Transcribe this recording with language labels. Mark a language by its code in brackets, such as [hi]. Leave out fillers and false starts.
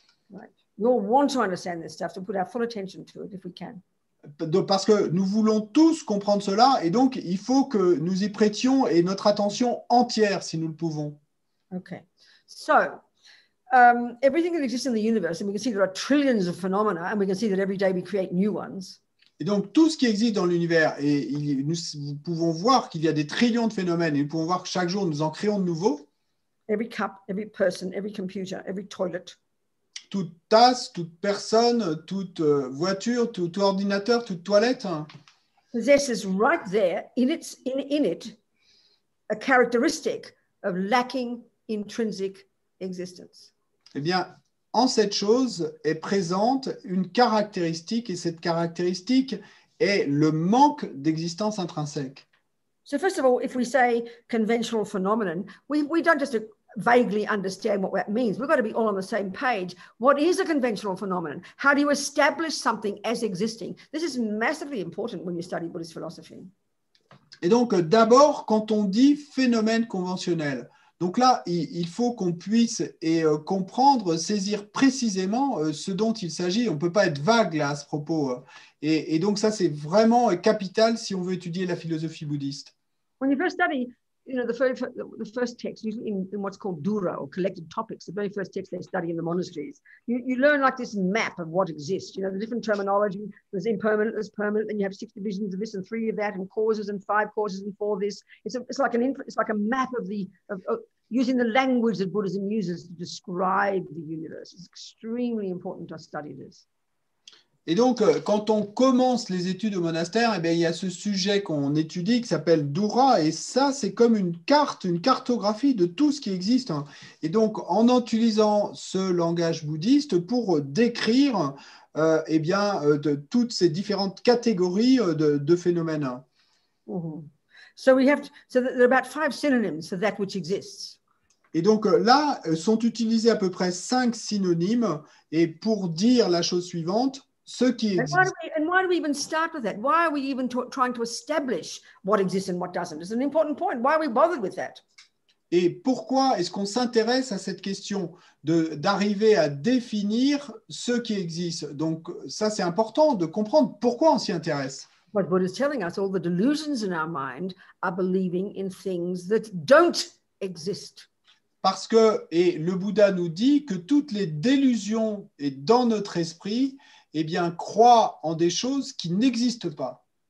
[en] Right. We all want to understand this stuff, to put our full attention to it if we can. [fr] Parce que nous voulons tous comprendre cela, et donc il faut que nous y prêtions et notre attention entière si nous le pouvons. [en] Okay. So, everything that exists in the universe, and we can see there are trillions of phenomena, and we can see that every day we create new ones. [fr] Et donc tout ce qui existe dans l'univers, et nous pouvons voir qu'il y a des trillions de phénomènes, et nous pouvons voir que chaque jour nous en créons de nouveaux. [en] Every cup, every person, every computer, every toilet. [fr] Toute tasse, toute personne, toute voiture, tout ordinateur, toute toilette. [en] Possesses right there in it a characteristic of lacking intrinsic existence. [fr] Eh bien, en cette chose est présente une caractéristique, et cette caractéristique est le manque d'existence intrinsèque. [en] So first of all, if we say conventional phenomenon, we don't just vaguely understand what that means. We've got to be all on the same page. What is a conventional phenomenon? How do you establish something as existing? This is massively important when you study Buddhist philosophy. [fr] Et donc, d'abord, quand on dit phénomène conventionnel, donc là, il faut qu'on puisse comprendre, saisir précisément ce dont il s'agit. On ne peut pas être vague là, à ce propos. Et donc, ça, c'est vraiment capital si on veut étudier la philosophie bouddhiste. [en] When you first study, the first text, usually in what's called dura or collected topics, the very first text they study in the monasteries, you learn like this map of what exists. The different terminology. There's impermanent, there's permanent, then you have 6 divisions of this and 3 of that, and causes and 5 causes and 4 this. It's like a map of using the language that Buddhism uses to describe the universe. It's extremely important to study this. [fr] Et donc, quand on commence les études au monastère, eh bien, il y a ce sujet qu'on étudie qui s'appelle Dura, et ça, c'est comme une carte, une cartographie de tout ce qui existe. Et donc, en utilisant ce langage bouddhiste pour décrire eh bien, de toutes ces différentes catégories de phénomènes. Mm-hmm. [en] So there are about 5 synonyms for that which exists. [fr] Et donc là, sont utilisés à peu près 5 synonymes, et pour dire la chose suivante, ce qui existe. [en] And why do we even start with that? Why are we even trying to establish what exists and what doesn't? It's an important point. Why are we bothered with that? [fr] Et pourquoi est-ce qu'on s'intéresse à cette question d'arriver à définir ce qui existe? Donc ça, c'est important de comprendre pourquoi on s'y intéresse. [en] What Buddha is telling us, all the delusions in our mind are believing in things that don't exist. [fr] Parce que, et le Bouddha nous dit que toutes les délusions et dans notre esprit, eh bien, croient en des choses qui n'existent pas.